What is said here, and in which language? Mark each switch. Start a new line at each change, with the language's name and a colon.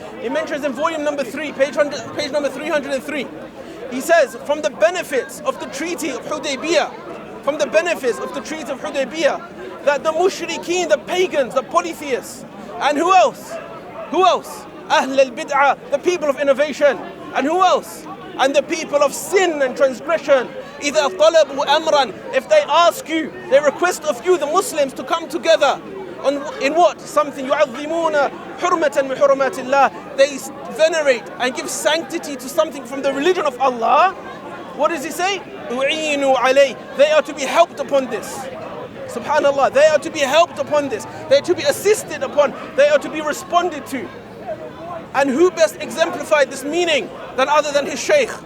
English: He mentions in volume number 3, page number 303, he says, from the benefits of the treaty of Hudaybiyah, from the benefits of the treaty of Hudaybiyah, that the mushrikeen, the pagans, the polytheists, and who else? Who else? Ahl al-bid'ah, the people of innovation. And who else? And the people of sin and transgression.
Arabic: إِذَا طَلَبُوا أَمْرًا.
English: If they ask you, they request of you, the Muslims, to come together in what? Something
Arabic: يُعَظِّمُونَ حُرْمَةً مِنْ حُرُمَاتِ اللَّهِ.
English: They venerate and give sanctity to something from the religion of Allah. What does he say?
Arabic: أُعِينُوا عَلَيْهِ.
English: They are to be helped upon this. Subhanallah, they are to be helped upon this. They are to be assisted upon. They are to be responded to. And who best exemplified this meaning than other than his Sheikh?